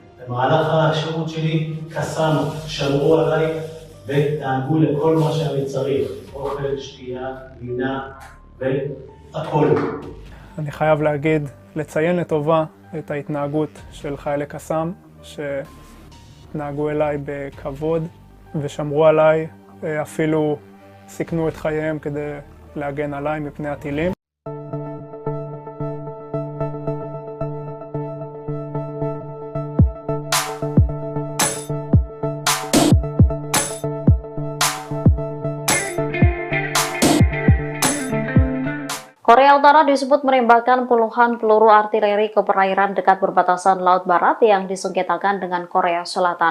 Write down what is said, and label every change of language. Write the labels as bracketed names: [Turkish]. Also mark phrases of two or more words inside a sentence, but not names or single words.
[Hebrew] במהלך השירות שלי קסאנו, שמרו עליי ודאגו לכל מה שאני צריך, אוכל, שתייה, לינה והכל. אני חייב לציין לטובה את ההתנהגות של חיילי קסאם, שנהגו אליי בכבוד ושמרו עליי, אפילו סיכנו את חייהם כדי להגן עליי מפני הטילים. [Indonesian] Korea Utara disebut menembakkan puluhan peluru artileri ke perairan dekat perbatasan Laut Barat yang disengketakan dengan Korea Selatan.